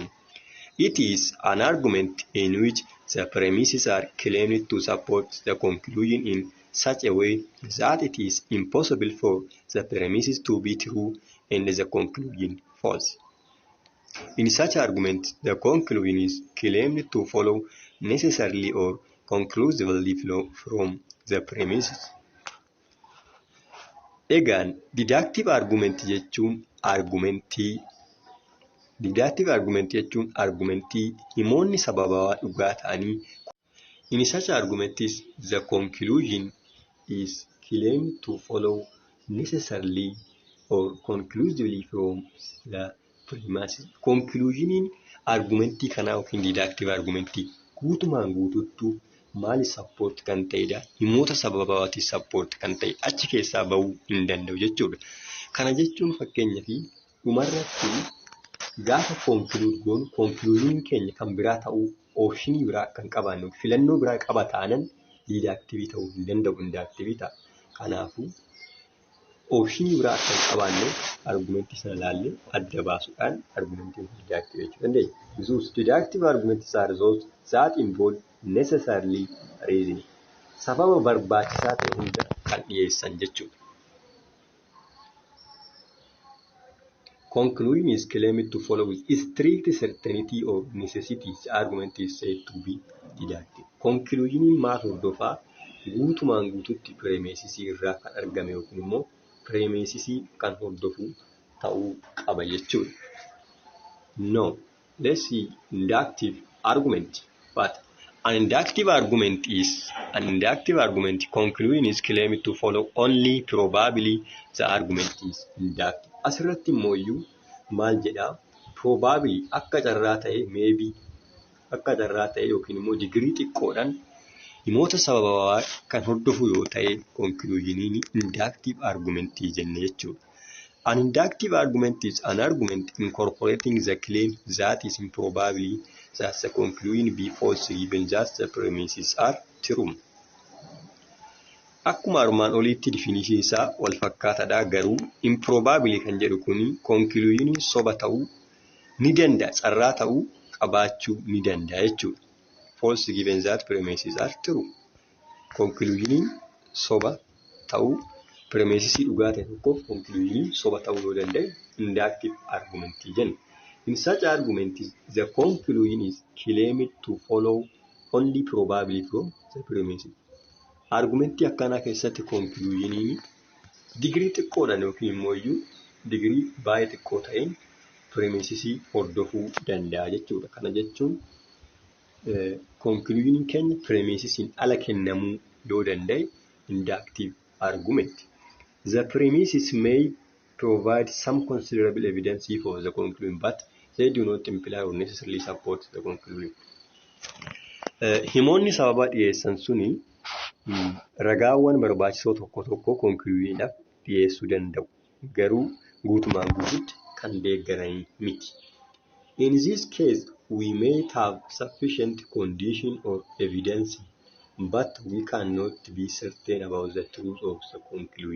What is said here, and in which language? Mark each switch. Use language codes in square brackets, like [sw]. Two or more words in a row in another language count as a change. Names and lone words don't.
[en] It is an argument in which the premises are claimed to support the conclusion in such a way that it is impossible for the premises to be true and the conclusion false. In such argument, the conclusion is claimed to follow necessarily or conclusively from the premises. [om] Egaan [en] deductive argument [om] jechuun argumentii himoonni sababaa dhugaa ta'anii. [en] In such arguments, the conclusion is claimed to follow necessarily or conclusively from the premises. [om] Conclusioniin argumentii kanaa yookiin deductive argumentii guutumaan guututtuu maali support kan ta'edha. Himoota sababaawaatii support kan ta'e achi keessaa bahuu hin danda'u jechuudha. Kana jechuun fakkeenyaaf dhumarratti gaafa conclude goonu conclusion keenya kan biraa ta'uu optionii biraa kan qabaannu filannoo biraa qaba taanan deductive ta'uu hin danda'u, inductive ta'a. Kanaafuu optionii biraa kan qabaannu argumentii sana ilaallee adda baasuudhaan argumentii deductive jechuu dandeenya. [en] Thus deductive arguments are those that involve necessarily reasoning. [om] Sababa barbaachisaa ta'e hunda kan dhiyeessan jechuudha. [en] Conclusion is claimed to follow with strict certainty or necessity. The argument is said to be deductive. [om] Conclusioniin maal hordofaa guutumaan guututti premises irraa kan argame yookiin immoo premises kan hordofu ta'uu qaba jechuudha. [en] No, let's see inductive argument. But an inductive argument conclusion is claimed to follow only probably the argument is inductive. [om] Asirratti immoo maal jedhaa probably akka carraa ta'e maybe akka carraa ta'e yookiin immoo digirii xiqqoodhaan himoota sababaa kan hordofu yoo ta'e conclusioniin [en] inductive argument [om] jenne jechuudha. [en] An inductive argument is an argument incorporating the claim that is improbably that the conclusion be false given that the premises are true. [om] Akkuma armaan oliitti definition isaa wal fakkaataadha garuu improbably kan jedhu kuni conclusion soba ta'uu ni danda'a, carraa ta'uu qabaachuu ni danda'a jechuudha. [en] False given that premises are true. [om] Conclusion soba ta'uu premises dhugaa ta'e tokkoof conclusion soba ta'uu yoo danda'e [en] inductive argument [om] jenna. [en] In such argument, the conclusion is claimed to follow only probably from the premises. [om] Argumentii akkanaa keessatti conclusioniin digirii xiqqoodhaan yookiin immoo digirii baay'ee xiqqoo ta'een premises hordofuu danda'a jechuudha. Kana jechuun conclusion keenya premises ala kennamuu yoo danda'e [en] inductive argument. The premises may provide some considerable evidence for the conclusion, but they do not imply or necessarily support the conclusion. [om] Himoonni sababa dhiyeessan suni ragaawwan barbaachisoo tokko tokko conclusionidhaaf dhiyeessuu danda'u. Garuu guutumaan guutuutti kan deeggaran miti. [en] In this case, we may have sufficient condition or evidence, but we cannot be certain about the truth of the conclusion.